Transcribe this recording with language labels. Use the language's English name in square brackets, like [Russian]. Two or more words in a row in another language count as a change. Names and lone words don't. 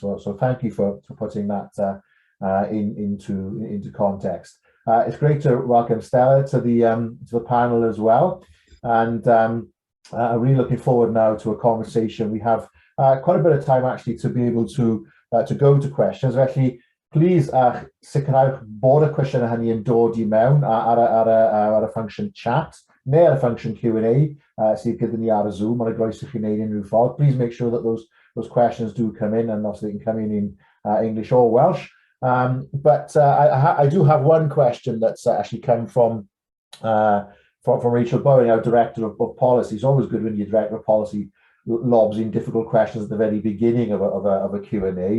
[English] So thank you for putting that into context. It's great to welcome Stella to the panel as well, and I'm really looking forward now to a conversation. We have quite a bit of time actually to be able to go to questions. [Welsh] Felly, please sicrhewch bod y cwestiynau hynny yn dod I mewn ar y [English] function chat [Welsh] neu ar y [English] function Q&A [Welsh] sydd gyda ni ar y Zoom. Mae'n groes I chi wneud unrhyw ffordd. [English] Please make sure that those questions do come in, and obviously they can come in English or Welsh. But I do have one question that's actually come from Rachel Bowen, our Director of Policy. It's always good when your Director of Policy lobs in difficult questions at the very beginning of a Q&A.